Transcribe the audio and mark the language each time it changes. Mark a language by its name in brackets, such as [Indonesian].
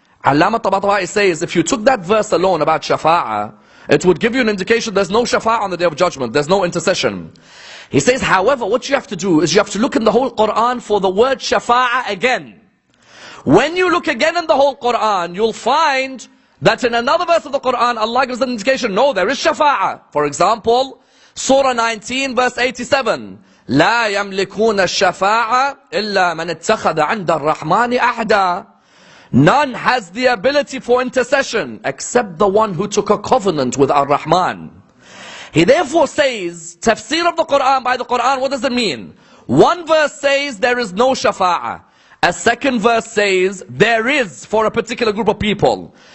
[English] Allama Tabatabai says, if you took that verse alone about shafa'ah, it would give you an indication there's no shafa'ah on the Day of Judgment, there's no intercession. He says, however, what you have to do is you have to look in the whole Quran for the word shafa'ah again. When you look again in the whole Quran, you'll find that in another verse of the Quran, Allah gives an indication, no, there is shafa'ah. For example, Surah 19, verse 87. [Arabic] لا يملكون الشفاعة إلا من اتخذ عند الرحمن أحدا. [English] None has the ability for intercession except the one who took a covenant with Ar-Rahman. He therefore says, tafsir of the Quran by the Quran, what does it mean? One verse says there is no shafa'ah. A second verse says there is for a particular group of people.